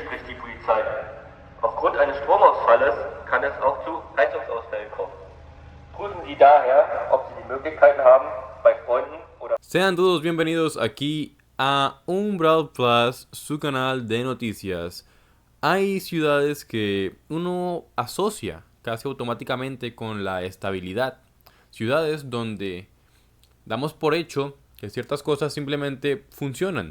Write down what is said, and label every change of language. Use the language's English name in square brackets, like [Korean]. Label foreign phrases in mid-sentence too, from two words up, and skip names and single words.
[German] die Polizei. Aufgrund eines Stromausfalles kann es auch zu Heizungsausfällen kommen. Prüfen Sie daher, ob Sie die Möglichkeiten haben, bei Freunden oder... [Spanish] Sean todos bienvenidos aquí a Umbral Plus, su canal de noticias. Hay ciudades que uno asocia casi automáticamente con la estabilidad. Ciudades donde damos por hecho que ciertas cosas simplemente funcionan.